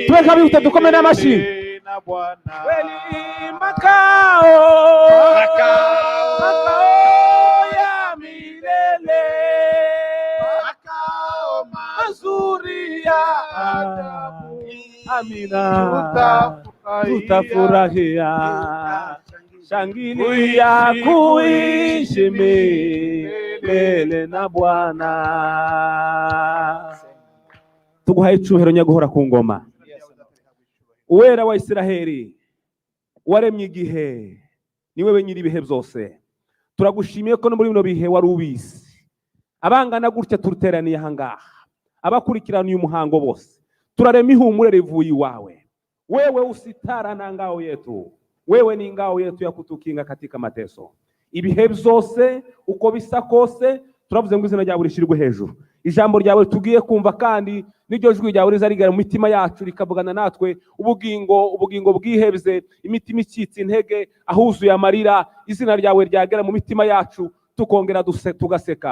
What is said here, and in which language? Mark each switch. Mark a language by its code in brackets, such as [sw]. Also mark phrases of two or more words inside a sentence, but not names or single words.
[sw] Tuweka viute tukome na mashi na Bwana. Kweli makao ya milele, makao mazuri ya ajabu, amina, tutafurahia, shangilia kuishi milele na Bwana. [rw] Tuguhaye icyubahiro nyaguhora ku ngoma, uwera wa Isiraheli, waremye igihe, ni wewe nyiri ibihe byose. Turagushimiye ko no muri bino bihe wari ubizi. Abangana gutya turuteraniye ahangaha, abakurikirana uyu muhango bose, turarema ihumure rivuye iwawe. [sw] Wewe usitara na ngao yetu, wewe ni ngao yetu ya kutukinga katika mateso. [rw] Ibihe byose uko bisa kose, turavuze ngo izina ryawe rishirwe hejuru. Ijambo ryawe tugiye kumva kandi n'iryo jwi ryawe rizarigara mu mitima yacu rikavugana natwe, ubugingo bwihebze, imitima icitse intege, ahuzuye amarira, izina ryawe ryagera mu mitima yacu tukongera tugaseka.